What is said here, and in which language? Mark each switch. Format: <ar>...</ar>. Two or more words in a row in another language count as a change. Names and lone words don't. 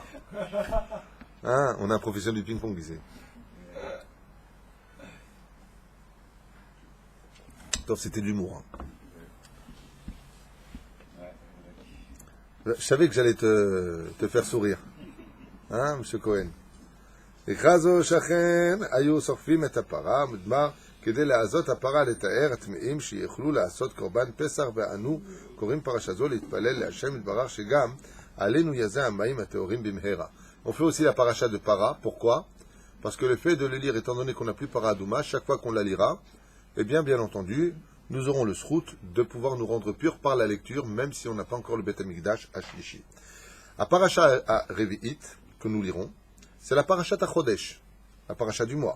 <fr>Hein, on a un professionnel du ping-pong ici. Donc, c'était de l'humour. Hein. Je savais que j'allais te faire sourire. Hein, monsieur Cohen?</fr> <he>אחזו שכן היו שורפים את הפרה, מדבר כדי לעזות הפרה לתאר הטמאים שיוכלו לעשות קורבן פסח ואנו קוראים פרשה זו להתפלל להשם יתברך שגם עלינו יזה המים הטהורים במהרה.</he> <fr>On fait aussi la paracha de para. Pourquoi? Parce que le fait de le lire, étant donné qu'on n'a plus</fr> <he>פרה אדומה,</he> <fr>chaque fois qu'on la lira, eh bien entendu, nous aurons le srout de pouvoir nous rendre purs par la lecture, même si on n'a pas encore le</fr> <he>בית המקדש</he> <fr>à Shlishi. La paracha à Revi'it, que nous lirons, c'est la parachat à Chodesh, la parachat du mois.</fr>